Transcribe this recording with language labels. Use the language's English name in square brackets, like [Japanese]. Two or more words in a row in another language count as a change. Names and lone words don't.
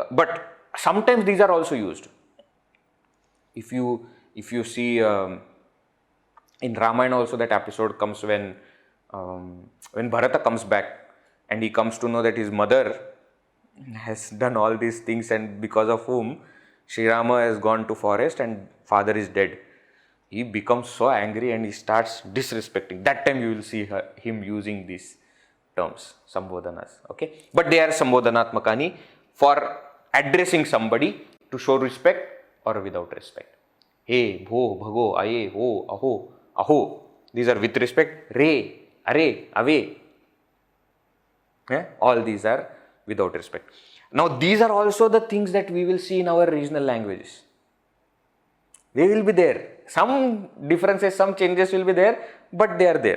[English] But sometimes these are also used. If you see in Ramayana also, that episode comes when Bharata comes back and he comes to know that his mother has done all these things, and because of whom Sri Rama has gone to forest and father is dead. He becomes so angry and he starts disrespecting. That time you will see him using these terms, sambodhanas. Okay, but they are sambodhanatmakani for addressing somebody to show respect or without respect. [Sanskrit] Hey, bho, bhago, aye, ho, aho, aho. [English] These are with respect. [Sanskrit] Re, are, ave. [English] Yeah? All these are without respect. Now, these are also the things that we will see in our regional languages. They will be there. Some differences, some changes will be there, but they are there.